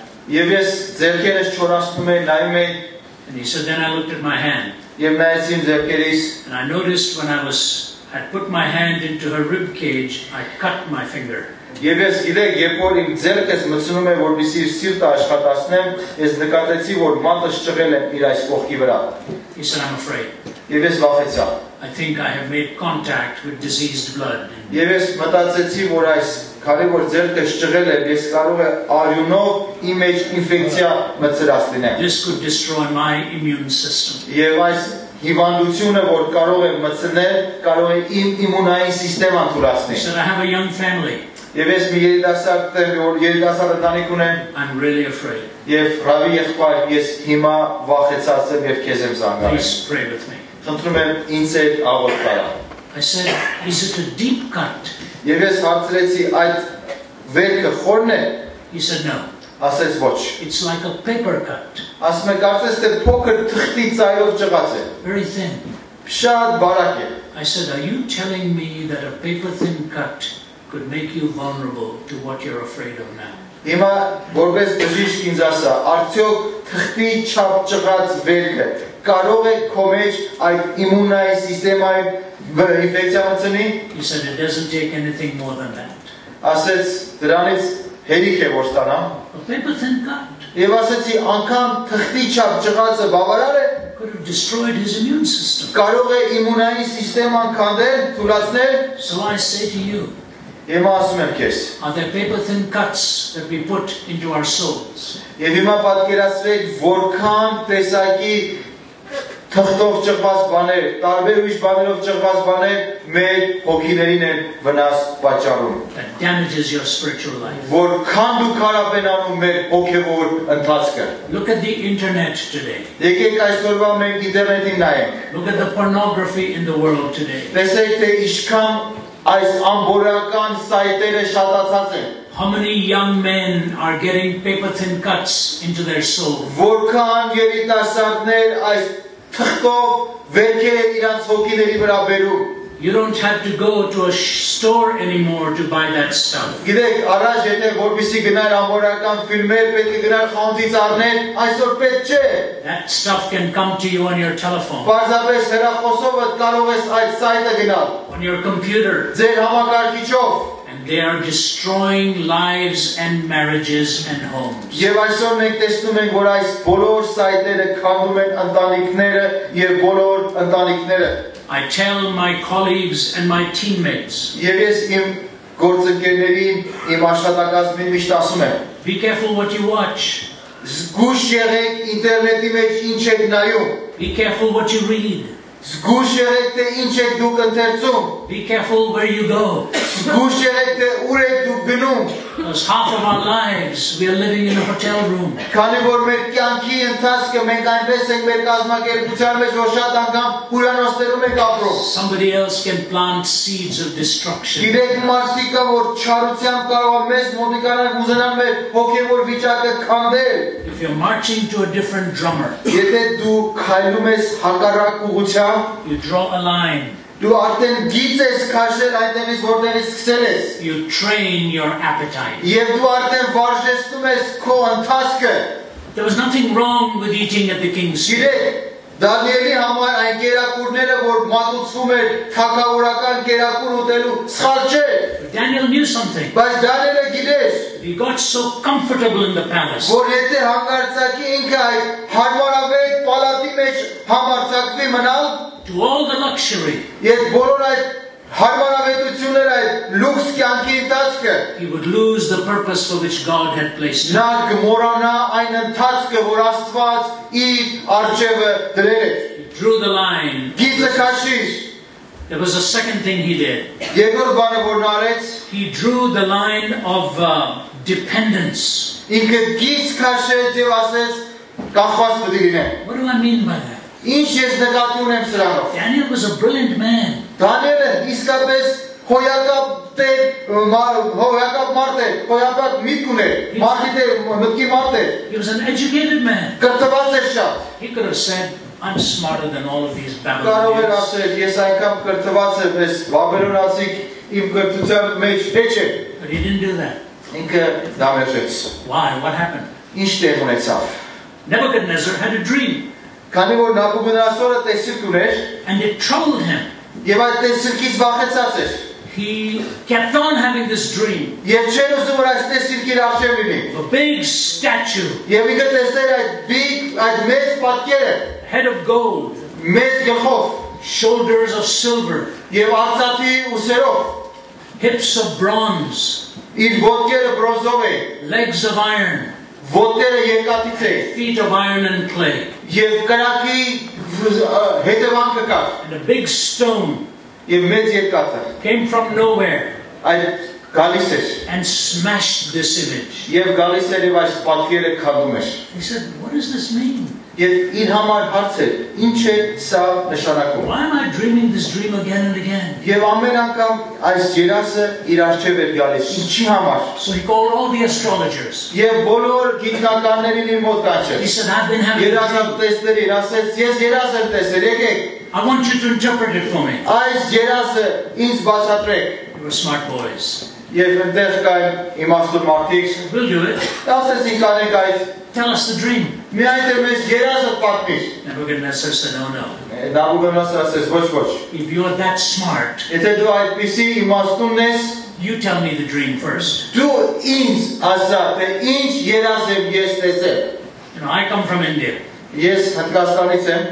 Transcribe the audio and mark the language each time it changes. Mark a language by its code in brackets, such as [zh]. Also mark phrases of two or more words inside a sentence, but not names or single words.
[hy] Եվ ես ձեռքերս չորացնում եմ, նայում եմ, [en] And he said, then I looked at my hand. [hy] եւ նայեցի իմ ձեռքերիս, [en] And I noticed when I had put my hand into her rib cage, I cut my finger. [hy] եւ ես գիտեք, երբ որ իմ ձեռքս մտցնում եմ, որպեսզի իր սիրտը աշխատացնեմ, ես նկատեցի, որ մատս ճղել եմ իր այս կողքի վրա։ [en] He said, I'm afraid. [hy] Եվ ես վախեցա։ [en] I think I have made contact with diseased blood. [hy] Եվ ես մտածեցի, որ այս քանի որ ձեռքս ճղել եմ, ես կարող եմ արյունով իմ մեջ ինֆեկցիա մտցրած լինեմ։ [en] This could destroy my immune system. [hy] Եվ այս հիվանդությունը, որ կարող է մտցնել, կարող է իմ իմունային սիստեման [en] He [hy] թուլացնել։ [en] said, I have a young family. [hy] Եվ ես մի երիտասարդ ընտանիք ունեմ, [en] I'm really afraid. [hy] եւ Ռավի եղբայր, ես հիմա վախեցած եմ եւ քեզ եմ զանգարել։ [en] Please pray with me. [hy] Խնդրում եմ ինձ հետ աղոթ կարա։ [en] I said, is it a deep cut? [hy] Եվ ես հարցրեցի այդ վերքը խորն է։ [en] He said, no. [hy] Ասեց ոչ։ [en] It's like a paper cut. [hy] Ասում է կարծես թե փոքր թղթի ծայրով ճղած է։ [en] Very thin. [hy] Շատ բարակ է։ [en] I said, are you telling me that a paper thin cut could make you vulnerable to what you're afraid of now? [hy] Հիմա որպես բժիշկ ինձ ասա, արդյոք թղթի չափ ճղած վերքը կարող է քո մեջ այդ իմունայի սիստեմային ինֆեկցիա մտցնի։ [en] He said, it doesn't take anything more than that. [hy] Ասեց դրանից հերիք է որ ստանամ։ [en] A paper thin cut [hy] Եվ ասեցի անգամ թղթի չափ ճղածը բավարար է։ [en] could have destroyed his immune system. [hy] Կարող է իմունային սիստեման քանդել, թուլացնել։ [en] So I say to you, [hy] Եմ ասում եմ քեզ։ [en] are there paper thin cuts that we put into our souls? [hy] Եվ հիմա պատկերացրեք որքան տեսակի թղթով ճղված բաներ, տարբեր ուրիշ բաներով ճղված բաներ մեր հոգիներին են վնաս պատճառում։ [en] That damages your spiritual life. [hy] Որքան դու քարապ են անում մեր հոգևոր ընթացքը։ [en] Look at the internet today. [hy] Եկեք այսօրվա մենք ինտերնետին նայենք։ [en] Look at the pornography in the world today. [hy] Տեսեք թե ինչքան այս ամբորական սայթերը շատացած են։ [en] How many young men are getting paper thin cuts into their soul? [hy] Որքան երիտասարդներ այս թղթով վերքերը իրանց հոգիների վրա բերում։ [en] You don't have to go to a store anymore to buy that stuff. [hy] Գիտեք, առաջ եթե որպեսի գնար ամբողջական ֆիլմեր, պետք է գնար խանութից առնել, այսօր պետք չէ։ [en] That stuff can come to you on your telephone, [hy] Պարզապես հեռախոսով կարող ես այդ սայթը գնալ, [en] on your computer, [hy] ձեր համակարգիչով։ [en] and they are destroying lives and marriages and homes. [hy] Եվ այսօր մենք տեսնում ենք, որ այս բոլոր սայթերը քանդում են ընտանիքները եւ բոլոր ընտանիքները։ [en] I tell my colleagues and my teammates, [hy] Եվ ես իմ գործընկերներին, իմ աշխատակազմին միշտ ասում եմ. [en] be careful what you watch, [hy] Զգուշ եղեք ինտերնետի մեջ ինչ եք նայում։ [en] be careful what you read, [hy] Զգուշ եղեք թե ինչ եք դուք ընթերցում։ [en] be careful where you go. [hy] Զգուշ եղեք թե ուր եք դուք գնում։ [en] Because half of our lives we are living in a hotel room. [hy] Քանի որ մեր կյանքի ընթացքը մենք այնպես ենք մեր կազմակերպության մեջ, որ շատ անգամ հյուրանոցներում ենք ապրում։ [en] Somebody else can plant seeds of destruction. [hy] Գիտեք մարդիկը, որ չարությամբ կարող է մեզ մոտիկանալ ուզենալ մեր հոգևոր վիճակը քանդել։ [en] If you're marching to a different drummer, [hy] Եթե դու քայլում ես հակառակ ուղղությամբ, [en] you draw a line, [hy] դու արդեն գիծ ես քաշել այնտեղից, որտեղից սկսել ես։ [en] you train your appetite. [hy] Եվ դու արդեն վարժեցնում ես քո ընթացքը։ [en] There was nothing wrong with eating at the king's table. [hy] Գիտեք, Դանիելի համար այն կերակուրները, որ մատուցվում էր թագավորական կերակուր ուտելու, սխալ չէ։ [en] Daniel knew something. [hy] Բայց Դանիելը գիտեր, [en] He got so comfortable in the palace. [hy] որ եթե հանգարցակի ինքը այդ հարմարավետ պալատի մեջ համարձակվի մնալ, [en] To all the luxury, [hy] եւ բոլոր այդ հարմարավետությունները, այդ լուքս կյանքի ընթացքը, [en] he would lose the purpose for which God had placed him. [hy] նա կմոռանա այն ընթացքը, որ Աստված իր արջևը դրել է։ [en] He drew the line. [hy] Գիծը քաշիր։ [en] There was a second thing he did. [hy] Երկրորդ բանը որ նա արեց, [en] He drew the line of dependence. [hy] ինքը գիծ քաշեց եւ ասեց կախված պետք է լինեմ։ [en] What do I mean by that? [hy] Ինչ ես նկատի ունեմ սրանով։ [en] Daniel was a brilliant man. [hy] Դանիելը իսկապես հոյակապ մարդ է, հոյակապ միտք ուներ, մտքի մարդ է, [en] He was an educated man. [hy] կրթված էր շատ։ [en] He could have said, I'm smarter than all of these [hy] Կարող էր [en] Babylonians. [hy] ասել, ես այնքան կրթված եմ, ես բաբելոնացիք իմ կրթության մեջ մեջ է։ [en] But he didn't do that. [hy] Ինքը դա մերժեց։ [en] Why? What happened? [hy] Ինչ տեղ ունեցավ։ [en] Nebuchadnezzar had a dream, [hy] Քանի որ Նաբուկոդոնոսորը տեսիլք ուներ, [en] and it troubled him. [hy] եւ այդ տեսիլքից վախեցած էր։ [en] He kept on having this dream [hy] Եվ չեն ուզում որ այս տեսիլքի իր արժև լինի։ [en] of a big statue, [hy] Եվ ինքը տեսներ այդ մեծ պատկերը, [en] head of gold, [hy] մեծ գլխով, [en] shoulders of silver, [hy] եւ արծաթի ուսերով, [en] hips of bronze, [hy] իր ոտքերը բրոնզով է, [en] legs of iron, [hy] ոտքերը երկաթից է, [en] feet of iron and clay, [hy] եւ կրակի հետևանքը կա, [en] and a big stone [hy] եւ մեծ երկաթը [en] came from nowhere [hy] այդ գալիս էր, [en] and smashed this image. [hy] եւ գալիս էր եւ այս պատկերը քանդում էր։ [en] He said, what does this mean? [hy] Եվ իր համար հարցեր, ինչ է սա նշանակում։ [en] Why am I dreaming this dream again and again? [hy] Եվ ամեն անգամ այս երազը իր առջև էր գալիս, ինչի համար։ [en] So he called all the astrologers. [hy] Եվ բոլոր գիտնականներին իր մոտ կանչեց։ [en] He said, I've been having a dream. [hy] Երազատեսներին ասեց, ես երազ եմ տեսել, եկեք։ [en] I want you to interpret it for me. [hy] Այս երազը ինձ բացատրեք։ [en] They were smart boys. [hy] Եվ այնտեղ կային իմաստուն մարդիկ։ [en] We'll do it. [hy] Ասեցին կանենք այդ։ [en] Tell us the dream. [hy] Միայն թե մեզ երազը պատմիր։ [en] Nebuchadnezzar said, oh no. [hy] Նաբուգոդոնոսորը ասեց, ոչ ոչ։ [en] If you're that smart, [hy] Եթե դու այդպիսի իմաստուն ես, [en] you tell me the dream first. [hy] դու ինձ ասա, թե ինչ երազ եմ ես տեսել։ [en] You know, I come from India. [hy] Ես Հնդկաստանից եմ։